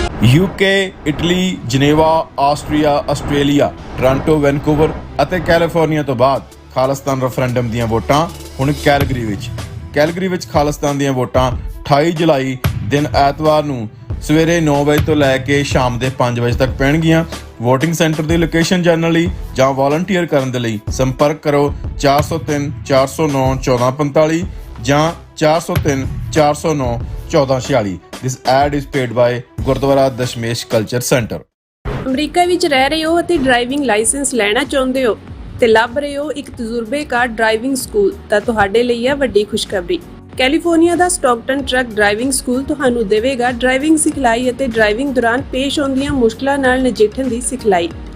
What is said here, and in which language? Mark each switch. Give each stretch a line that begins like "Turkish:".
Punjabi: UK, Italy, Geneva, Austria, Australia, Toronto, Vancouver ਅਤੇ California ਤੋਂ ਬਾਅਦ ਖਾਲਿਸਤਾਨ ਰੈਫਰੈਂਡਮ ਦੀਆਂ ਵੋਟਾਂ ਹੁਣ ਕੈਲਗਰੀ ਵਿੱਚ ਖਾਲਿਸਤਾਨ ਦੀਆਂ ਵੋਟਾਂ 28 ਜੁਲਾਈ ਦਿਨ ਐਤਵਾਰ ਨੂੰ ਸਵੇਰੇ 9 ਵਜੇ ਤੋਂ ਲੈ ਕੇ ਸ਼ਾਮ ਦੇ 5 ਵਜੇ ਤੱਕ ਪੈਣਗੀਆਂ। ਵੋਟਿੰਗ ਸੈਂਟਰ ਦੀ ਲੋਕੇਸ਼ਨ ਜਾਣਨ ਲਈ ਜਾਂ ਵਾਲੰਟੀਅਰ ਕਰਨ ਦੇ ਲਈ ਸੰਪਰਕ ਕਰੋ 403 409 1445 ਜਾਂ 403 409 1446।
English: This ad is paid by Gurdwara Dashmesh culture centre.
Punjabi: America ਵਿੱਚ ਰਹਿ ਰਹੇ ਹੋ ਅਤੇ ਡਰਾਈਵਿੰਗ ਲਾਇਸੈਂਸ ਲੈਣਾ ਚਾਹੁੰਦੇ ਹੋ ਤੇ ਲੱਭ ਰਹੇ ਹੋ ਇੱਕ ਤਜਰਬੇਕਾਰ ਡਰਾਈਵਿੰਗ ਸਕੂਲ ਤਾਂ ਤੁਹਾਡੇ ਲਈ ਹੈ ਵੱਡੀ ਖੁਸ਼ਖਬਰੀ। ਕੈਲੀਫੋਰਨੀਆ ਦਾ ਸਟਾਕਟਨ ਟਰੱਕ ਡਰਾਈਵਿੰਗ ਸਕੂਲ ਤੁਹਾਨੂੰ ਦੇਵੇਗਾ ਡਰਾਈਵਿੰਗ ਸਿਖਲਾਈ ਅਤੇ ਡਰਾਈਵਿੰਗ ਦੌਰਾਨ ਪੇਸ਼ ਆਉਂਦੀਆਂ ਮੁਸ਼ਕਲਾਂ ਨਾਲ ਨਜਿੱਠਣ ਦੀ ਸਿਖਲਾਈ।